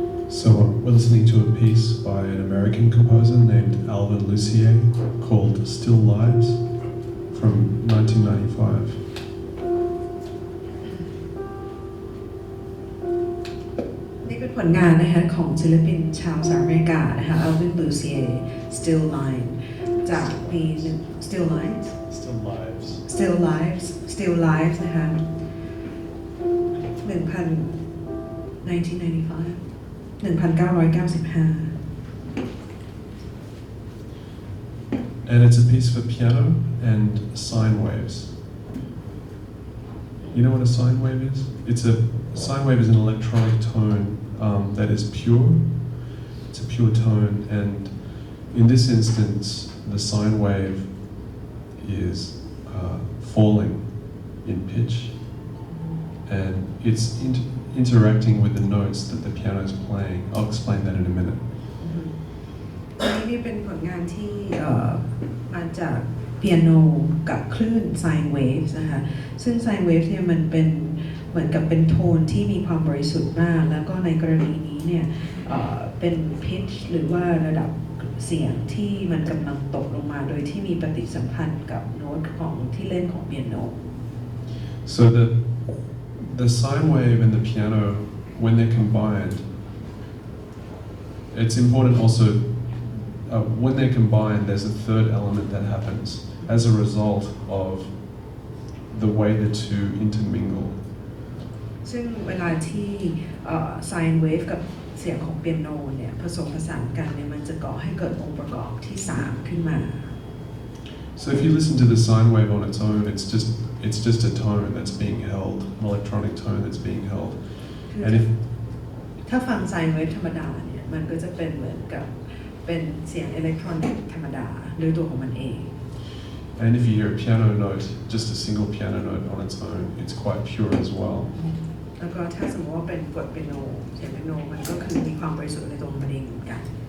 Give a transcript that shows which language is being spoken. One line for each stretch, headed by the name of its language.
English: So we're listening to a piece by an American composer named Alvin Lucier called Still Lives from 1995.
Thai: นี่เป็นผลงานนะคะของศิลปินชาวสหรัฐอเมริกานะคะ Alvin Lucier Still Line จากปี Still Lines
English: Still Lives.
Thai: Still Lives Still Lives นะคะ1995
English: And it's a piece for piano and sine waves. You know what a sine wave is? Sine wave is an electronic tone that is pure. It's a pure tone, and in this instance, the sine wave is falling in pitch, and it's interacting with the notes that the piano is playing. I'll explain that in a minute.
Thai: นี่เป็นผลงานที่มาจากเปียโนกับคลื่น sine waves นะคะซึ่ง sine waves เนี่ยมันเป็นเหมือนกับเป็นโทนที่มีความบริสุทธิ์มากแล้วก็ในกรณีนี้เนี่ยเป็น pitch หรือว่าระดับเสียงที่มันกำลังตกลงมาโดยที่มีปฏิสัมพันธ์กับโน้ตของที่เล่นของเปียโน
English: So the sine wave and the piano, when they're combined, it's important also when they're combined, there's a third element that happens as a result of the way the two intermingle.
Thai: ซึ่งเวลาที่sine wave กับเสียงของเปียโนเนี่ยผสมผสานกันเนี่ยมันจะก่อให้ เกิดองค์ประกอบที่3ขึ้นมา
English: So if you listen to the sine wave on its own, it's just a tone that's being held, an electronic tone that's being held. And if
Thai: ถ้าฟังไซน์เวฟธรรมดาเนี่ยมันก็จะเป็นเหมือนกับเป็นเสียงอิเล็กทรอนิกส์ธรรมดาด้วยตัวของมันเอง
English: And if you hear a piano note, just a single piano note on its own, it's quite pure as well.
Thai: แล้วก็ถ้าสมมติว่าเป็นกดเปียโนเสียงเปียโนมันก็คือมีความบริสุทธิ์ในตัวของมันเองเหมือนกัน